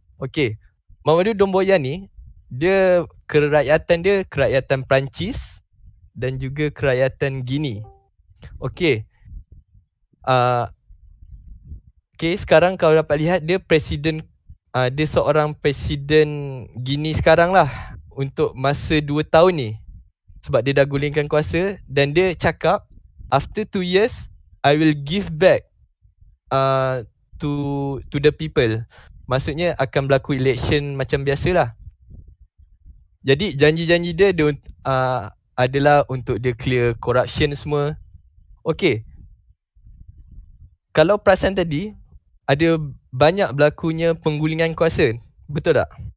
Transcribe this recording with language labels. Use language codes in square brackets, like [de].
[ms] Okay, Mamadou Doumbouya ni, dia kerakyatan Perancis dan juga kerakyatan Guinea. Okay, okay, sekarang kalau dapat lihat, dia presiden, dia seorang presiden Guinea sekarang lah untuk masa 2 tahun ni. Sebab dia dah gulingkan kuasa dan dia cakap [en] after 2 years I will give back to the people. [ms] Maksudnya akan berlaku election macam biasalah. Jadi janji-janji dia adalah untuk dia [en] clear corruption [ms] semua. Okay. Kalau perasan tadi ada banyak berlakunya penggulingan kuasa, betul tak?